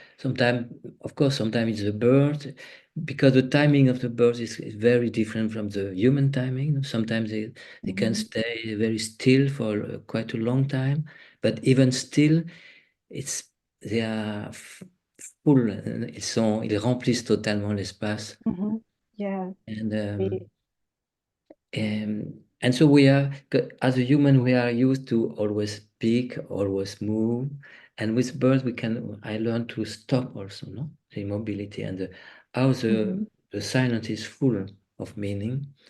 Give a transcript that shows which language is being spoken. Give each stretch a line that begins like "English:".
English: Sometimes, of course, sometimes it's the bird, because the timing of the birds is very different from the human timing. Sometimes they can Mhm. stay very still for quite a long time, but even still, it's they are full.
French: Ils remplissent totalement l'espace.
English: Mhm. Yeah. And we- and so we are, as a human, we are used to always speak, always move. And with birds, I learned to stop also, no? The immobility and how Mhm. the silence is full of meaning.